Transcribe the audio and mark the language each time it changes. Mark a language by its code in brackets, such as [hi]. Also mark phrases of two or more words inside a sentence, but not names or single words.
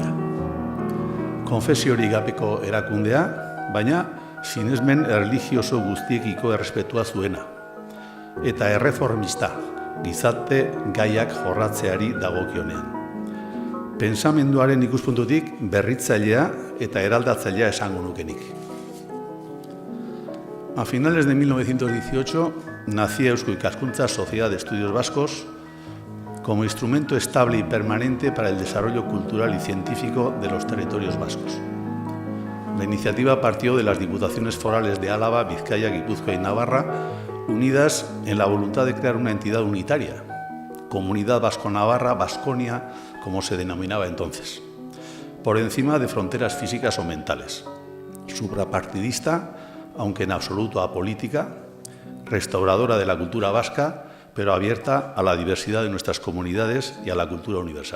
[eu] Konfesiorik gabeko erakundea, baina sinesmen erlijioso guztiekiko errespetua zuena. Eta erreformista, gizarte gaiak jorratzeari dagokionean. Pensamenduaren ikuspuntutik berritzailea eta eraldatzailea esango nukenik. [es] A finales de 1918 nacía Eusko Ikaskuntza, Sociedad de Estudios Vascos, como instrumento estable y permanente para el desarrollo cultural y científico de los territorios vascos. La iniciativa partió de las diputaciones forales de Álava, Vizcaya, Guipúzcoa y Navarra, unidas en la voluntad de crear una entidad unitaria, Comunidad Vasco-Navarra, Baskonia, como se denominaba entonces, por encima de fronteras físicas o mentales, suprapartidista, aunque en absoluto apolítica, restauradora de la cultura vasca, pero abierta a la diversidad de nuestras comunidades y a la cultura universal.